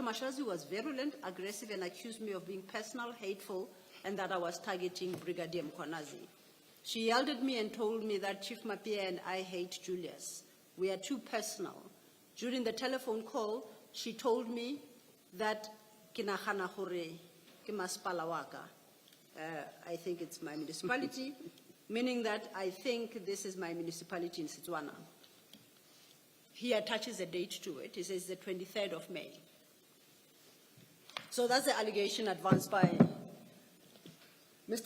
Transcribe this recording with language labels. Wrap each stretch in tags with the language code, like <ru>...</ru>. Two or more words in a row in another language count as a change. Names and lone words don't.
<en>Mashazi was virulent, aggressive, and accused me of being personal, hateful, and that I was targeting Brigadier Mkwanazi. She yelled at me and told me that Chief Mapia and I hate Julius. We are too personal. During the telephone call, she told me that</en> <tn>kinahana hore ke masepala wa ka.</tn> <en>I think it's my municipality, meaning that I think this is my municipality in Setswana. He attaches a date to it. He says the 23rd of May. So that's the allegation advanced by Mr.</en>